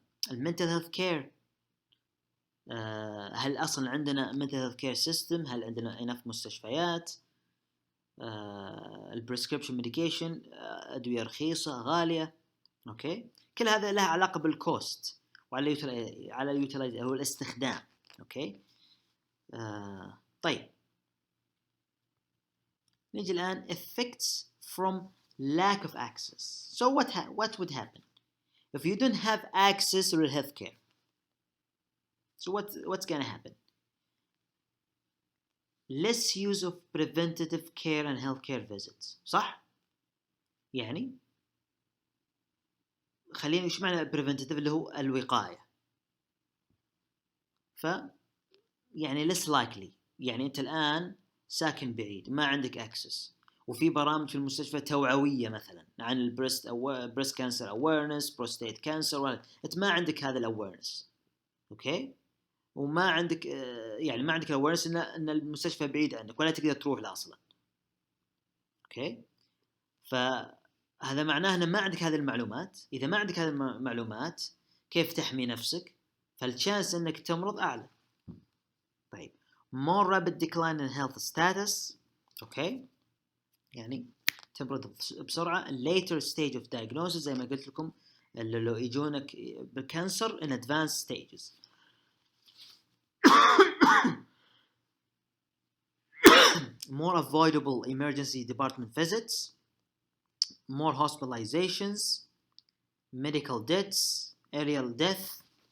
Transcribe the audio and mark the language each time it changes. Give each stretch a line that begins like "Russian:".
Arabic: المنتل هيلث كير، هل أصلا عندنا
English: mental health care system؟
Arabic: هل عندنا enough مستشفيات؟ البريسكريبشن ميديكيشن، أدوية رخيصة غالية. أوكي، كل هذا له علاقة بالكوست وعلى اليوتيلايز أو الاستخدام. أوكي طيب نيجي الآن
English: effects from lack of access. So what would happen if you don't have access to healthcare? So what's gonna happen? Less use of preventative care and healthcare visits.
Arabic: صح؟ يعني خلينا ايش معنى preventative؟ اللي هو الوقاية. ف يعني less likely، يعني انت الآن ساكن بعيد ما عندك access، وفي برامج في المستشفى توعوية مثلا عن البريست
English: breast cancer awareness, prostate cancer،
Arabic: انت ما عندك هذا الاويرنس. اوكي، وما عندك يعني ما عندك الاويرنس ان المستشفى بعيد عنك ولا تقدر تروح له اصلا. اوكي، فهذا معناه ان ما عندك هذه المعلومات. اذا ما عندك هذه المعلومات كيف تحمي نفسك؟ فالشانس انك تمرض اعلى.
English: طيب more rapid decline in health status.
Arabic: اوكي، يعني تمرض بسرعه.
English: later stage of diagnosis،
Arabic: زي ما قلت لكم اللي لو يجونك بالكانسر
English: in advanced stages. more avoidable emergency department visits, more hospitalizations, medical deaths, aerial death.